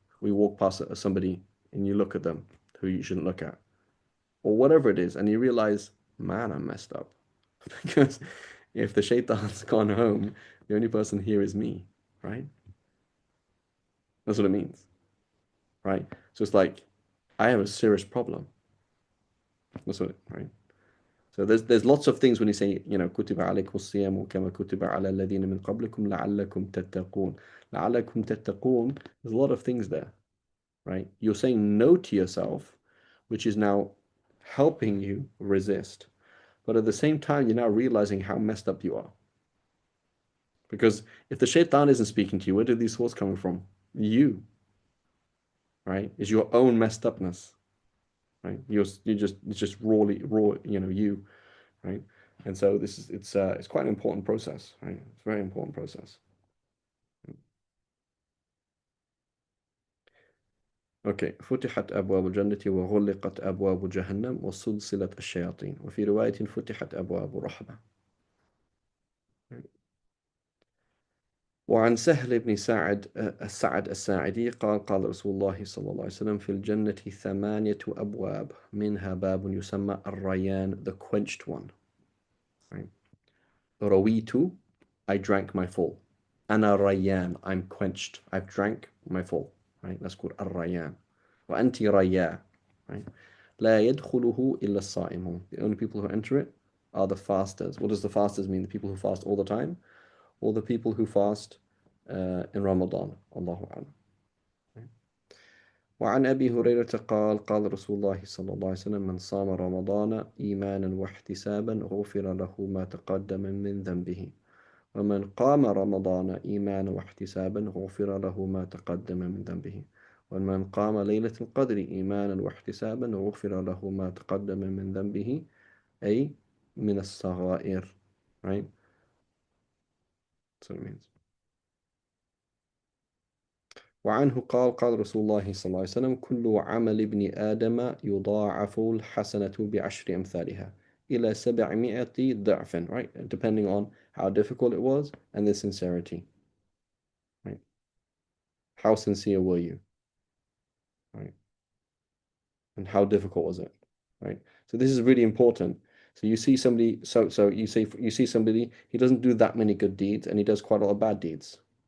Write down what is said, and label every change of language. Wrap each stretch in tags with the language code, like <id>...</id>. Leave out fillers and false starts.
<en>We walk past somebody and you look at them who you shouldn't look at, or whatever it is, and you realize, man, I'm messed up. Because if the shaitan's gone home, the only person here is me, right? That's what it means, right? So it's like, I have a serious problem. That's what right? So there's lots of things when you say,</en> <ar>كتب عليكم الصيام كما كتب على الذين من قبلكم لعلكم تتقون. لعلكم تتقون,</ar> <en>there's a lot of things there, right? You're saying no to yourself, which is now helping you resist. But at the same time, you're now realizing how messed up you are. Because if the shaitan isn't speaking to you, where do these thoughts coming from? You, right? It's your own messed upness, right? It's just raw, you, right? And so it's quite an important process, right? It's a very important process. Okay.</en> <ar>فتحت أبواب الجنة وغلقت أبواب جهنم وسلسلة الشياطين وفي رواية فتحت أبواب الرحمة. وعن سهل بن سعد الساعدي قال قال رسول الله صلى الله عليه وسلم في الجنة ثمانية أبواب منها باب يسمى الريان,</ar> <en>the quenched one,</en> <ar>right?</ar> <en>رويت, I drank my full.</en> <ar>أنا ريان,</ar> <en>I'm quenched, I've drank my full, right? That's called الريان.</en> <ar>وأنت ريا, right? لا يدخله إلا الصائمون.</ar> <en>The only people who enter it are the fasters. What does the fasters mean? The people who fast all the time, or the people who fast in Ramadan?</en> <ar>Allahu A'lam. وعن أبي هريرة قال قال رسول الله صلى الله عليه وسلم من صام رمضان إيمانا واحتسابا غفر له ما تقدم من ذنبه ومن قام رمضان إيمانا واحتسابا غفر له ما تقدم من ذنبه ومن قام ليلة القدر إيمانا واحتسابا غفر له ما تقدم من ذنبه أي من الصغائر, right?</ar> <en>That's what it means.</en> <ar>وعنه قال قال رسول الله صلى الله عليه وسلم كل عمل ابن آدم يضاعف الحسنة بعشر أمثالها إلى 700 ضعف, right?</ar> <en>Depending on how difficult it was and the sincerity, right? How sincere were you, right? And how difficult was it, right? So this is really important. So you see somebody, you see somebody, he doesn't do that many good deeds and he does quite a lot of bad deeds.</en>